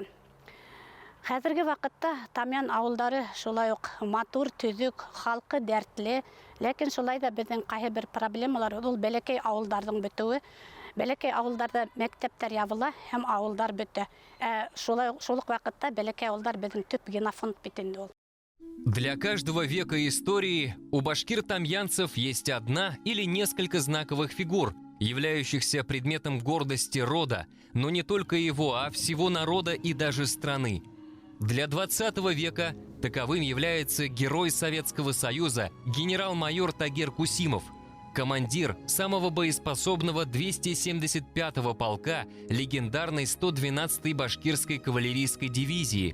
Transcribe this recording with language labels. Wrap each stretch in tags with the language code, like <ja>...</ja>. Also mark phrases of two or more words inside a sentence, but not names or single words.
<ba>Хәзерге вакытта Тамян авылдары шулай ук матур, төзүк, халкы дәртле, ләкин шулай да безнең кайһы бер проблемалар, ул бәләкәй авылдардың бетүе. Бәләкәй авылдарда мәктәптәр ябыла һәм авылдар бетә. Шул ук вакытта бәләкәй авылдар безнең төп генофонд бит инде ул.</ba> <ru>Для каждого века истории у башкир-тамьянцев есть одна или несколько знаковых фигур, являющихся предметом гордости рода, но не только его, а всего народа и даже страны. Для 20 века Таковым является герой Советского Союза генерал-майор Тагир Кусимов, командир самого боеспособного 275-го полка легендарной 112-й башкирской кавалерийской дивизии.</ru>